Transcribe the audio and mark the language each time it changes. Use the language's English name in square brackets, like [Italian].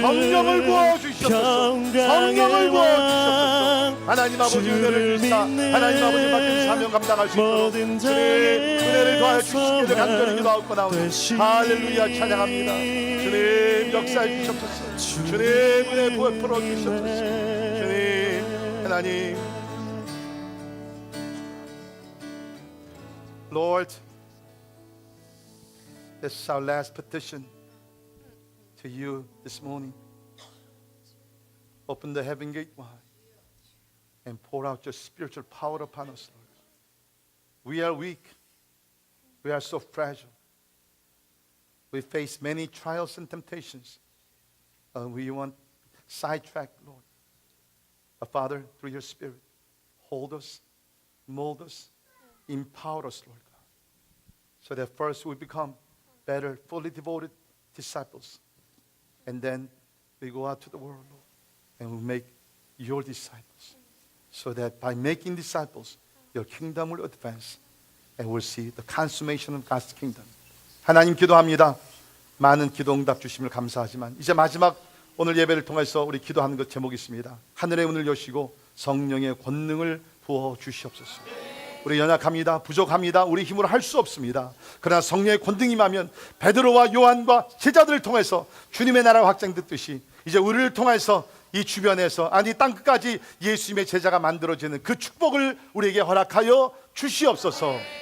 [Korean] 성령을 부어 주시옵소서. 성령을 부어 주시옵소서. 하나님 아버지 은혜를 주시사 하나님 아버지 맡긴 사명 감당할 수 있도록 주님 은혜를 더하여 주시기를 간절히 기도하옵나오니 할렐루야 찬양합니다. 주님 역사해 주시옵소서. 주님 은혜 부어 주시옵소서. 주님 하나님 [English] Lord, this is our last petition to you this morning. Open the heaven gate wide and pour out your spiritual power upon us, Lord. We are weak. We are so fragile. We face many trials and temptations. We want sidetracked, Lord. But Father, through your Spirit, hold us, mold us, empower us, Lord God, so that first we become better, fully devoted disciples. And then we go out to the world, Lord, and we make your disciples. So that by making disciples, your kingdom will advance and we'll see the consummation of God's kingdom. [Korean] 하나님 기도합니다. 많은 기도 응답 주심을 감사하지만 이제 마지막 오늘 예배를 통해서 우리 기도하는 것 제목이 있습니다. 하늘의 문을 여시고 성령의 권능을 부어 주시옵소서. 우리 연약합니다. 부족합니다. 우리 힘으로 할 수 없습니다. 그러나 성령의 권능이 임하면 베드로와 요한과 제자들을 통해서 주님의 나라가 확장됐듯이 이제 우리를 통해서 이 주변에서 아니 땅끝까지 예수님의 제자가 만들어지는 그 축복을 우리에게 허락하여 주시옵소서.